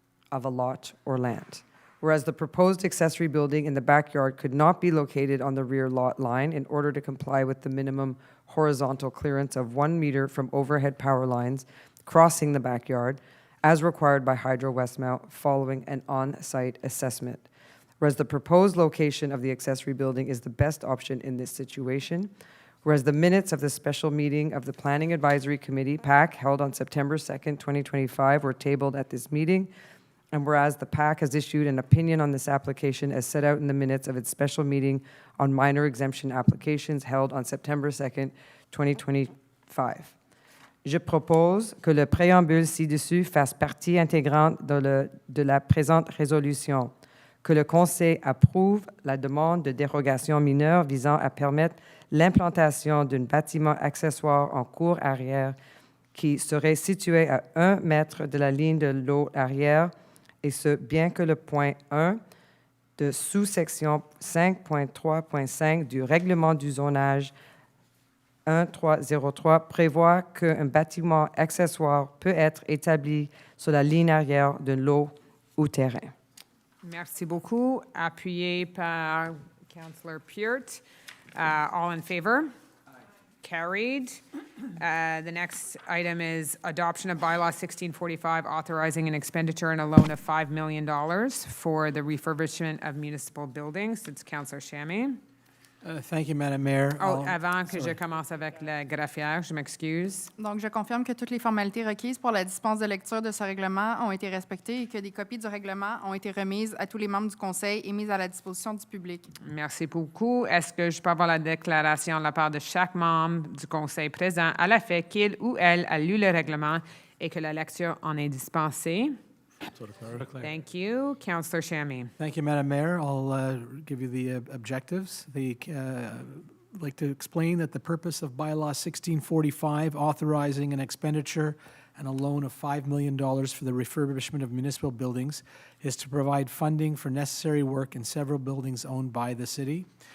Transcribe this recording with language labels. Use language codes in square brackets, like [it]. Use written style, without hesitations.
[en] of a lot or land, whereas the proposed accessory building in the backyard could not be located on the rear lot line in order to comply with the minimum horizontal clearance of 1 meter from overhead power lines crossing the backyard, as required by Hydro Westmount following an on-site assessment, whereas the proposed location of the accessory building is the best option in this situation, whereas the minutes of the special meeting of the Planning Advisory Committee, PAC, held on September 2nd, 2025, were tabled at this meeting, and whereas the PAC has issued an opinion on this application as set out in the minutes of its special meeting on minor exemption applications held on September 2nd, 2025. [fr] Je propose que le préambule ci-dessus fasse partie intégrante de la présente résolution, que le Conseil approuve la demande de dérogation mineure visant à permettre l'implantation d'un bâtiment accessoire en cour arrière qui serait situé à 1 mètre de la ligne de l'eau arrière, et ce, bien que le point 1 de sous-section 5.3.5 du règlement du zonage 1303 prévoit qu'un bâtiment accessoire peut être établi sur la ligne arrière de l'eau ou terrain. Merci beaucoup. Appuyé par Councillor Peart. [en] All in favor? Carried. The next item is adoption of bylaw 1645, authorizing an expenditure and a loan of $5 million for the refurbishment of municipal buildings. It's Councillor Shammy. Thank you, Madam Mayor. [fr] Oh, avant que je commence avec la graphière, je m'excuse. Donc, je confirme que toutes les formalités requises pour la dispense de lecture de ce règlement ont été respectées et que des copies du règlement ont été remises à tous les membres du Conseil et mises à la disposition du public. Merci beaucoup. Est-ce que je peux avoir la déclaration de la part de chaque membre du Conseil présent à l'effet qu'il ou elle a lu le règlement et que la lecture en est dispensée? [en] Thank you. Councillor Shammy. Thank you, Madam Mayor. I'll give you the objectives. I'd like to explain that the purpose of bylaw 1645, authorizing an expenditure and a loan of $5 million for the refurbishment of municipal buildings, is to provide funding for necessary work in several buildings owned by the city.